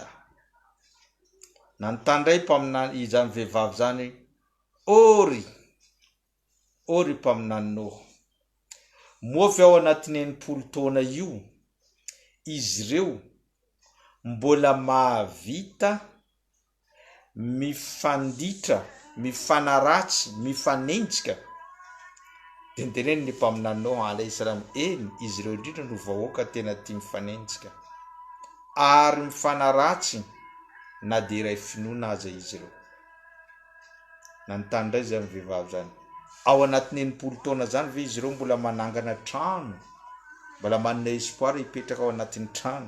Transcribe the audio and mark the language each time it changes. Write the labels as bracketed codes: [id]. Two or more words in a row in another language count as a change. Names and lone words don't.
[mg] Nanontany ndray mpaminany izany vehivavy zany, o ry mpaminany Noho, moa ve ao anatin'ny 80 taona io izy ireo mbola mahavita mifanditra, mifanaratsy, mifanenjika teneniny ny mpaminany Nuh [ar] عليه السلام [mg] eny izy ireo indrindra no vahoaka tena tia mifanenjika ary mifanaratsy na dia iray finoana aza izy ireo. Nanontany indray zany vehivavy zany, ao anatin'ny 80 taona zany ve izy ireo mbola manangana trano, mbola manana espoir hipetraka ao anatin'ny trano?